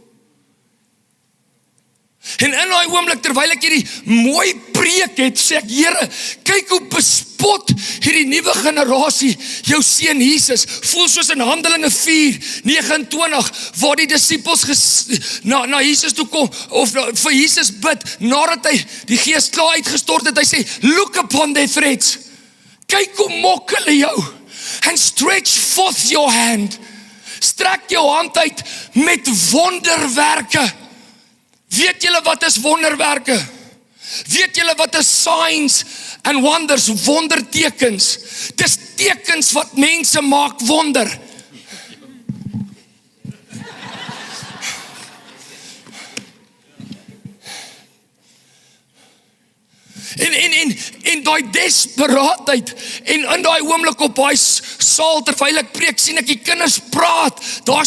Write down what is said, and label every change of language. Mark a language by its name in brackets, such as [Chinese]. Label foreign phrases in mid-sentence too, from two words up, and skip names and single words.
[Afrikaans] En in daai oomblik, terwyl ek hierdie mooi preek het, sê ek, Here, kyk hoe bespot hierdie nuwe generasie jou seun Jesus. Voel soos in Handelinge 4:29, waar die disippels na Jesus toe kom, of vir Jesus bid, nadat hy die Gees klaar uitgestort het, hy sê, [English] look upon their threats. [Afrikaans] Kyk hoe mok hulle jou. [English] And stretch forth your hand. [Afrikaans] Strek jou hand uit met wonderwerke. Weet julle wat is wonderwerke? Weet julle wat is [English] signs and wonders, [Afrikaans] wondertekens? Dis tekens wat mense maak wonder. En daai desperaatheid, en in daai oomblik op daai saal, terwyl ek preek, sien ek die kinders praat, daar's